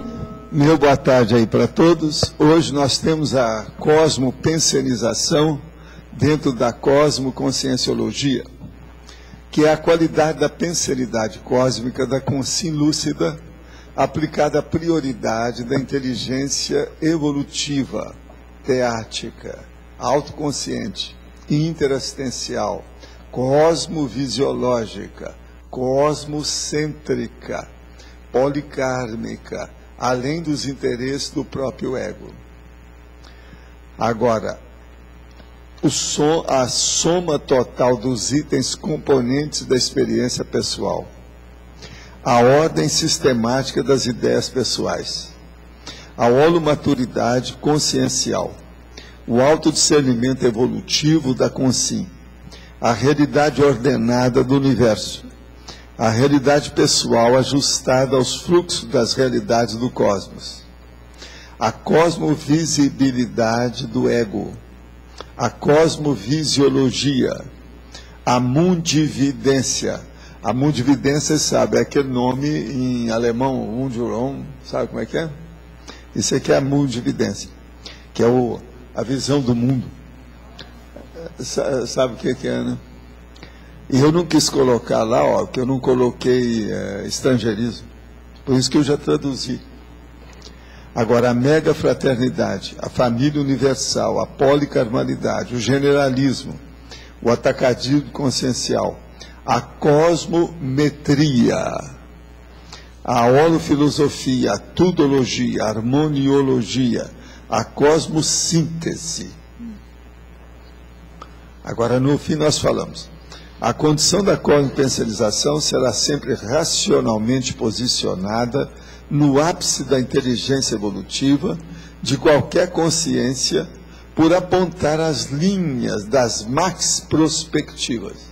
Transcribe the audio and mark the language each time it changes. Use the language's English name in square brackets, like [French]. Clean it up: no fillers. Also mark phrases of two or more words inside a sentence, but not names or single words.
[Portuguese] Meu boa tarde aí para todos. Hoje nós temos a cosmopensionização dentro da cosmoconscienciologia, que é a qualidade da pensenidade cósmica, da consciência lúcida, aplicada à prioridade da inteligência evolutiva, teática, autoconsciente, interassistencial, cosmovisiológica, cosmocêntrica, policármica, além dos interesses do próprio ego. Agora, a soma total dos itens componentes da experiência pessoal, a ordem sistemática das ideias pessoais, a holomaturidade consciencial, o autodiscernimento evolutivo da consciência, a realidade ordenada do universo, a realidade pessoal ajustada aos fluxos das realidades do cosmos, a cosmovisibilidade do ego, a cosmovisiologia, a mundividência. A mundividência, sabe, é aquele nome em alemão, Mundurão, sabe como é que é? Isso aqui é a mundividência, que é a visão do mundo. Sabe o que é, né? E eu não quis colocar lá, ó, porque eu não coloquei estrangeirismo, por isso que eu já traduzi. Agora, a mega fraternidade, a família universal, a policarmalidade, o generalismo, o atacadismo consciencial, a cosmometria, a holofilosofia, a tudologia, a harmoniologia, a cosmossíntese. Agora, no fim, nós falamos, a condição da cosmopensionização será sempre racionalmente posicionada no ápice da inteligência evolutiva de qualquer consciência por apontar as linhas das max prospectivas.